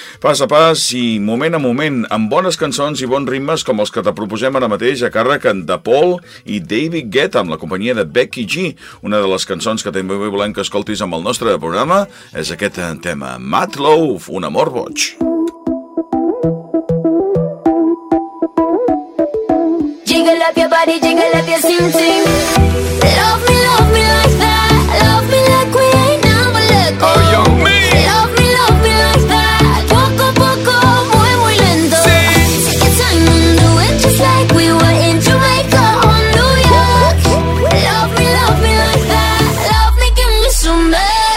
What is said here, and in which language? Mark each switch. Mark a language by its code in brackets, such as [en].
[ca] Pas a pas i moment a moment, amb bones cançons i bons ritmes com els que te proposem ara mateix a càrrec de Paul i David Guetta amb la companyia de Becky G. Una de les cançons que també volem que escoltis amb el nostre programa és aquest tema, Mad Love, un amor boig. [en] Jiggle up your body, jiggle up your sing sing. Love me like that. Love me like we ain't never let go. Oh, young me. Love me like that. [es] Poco a poco, muy muy lento. Sí. [en] Take your time and do it just like we were in Jamaica or New York. Love me like that. Love me, give me some love.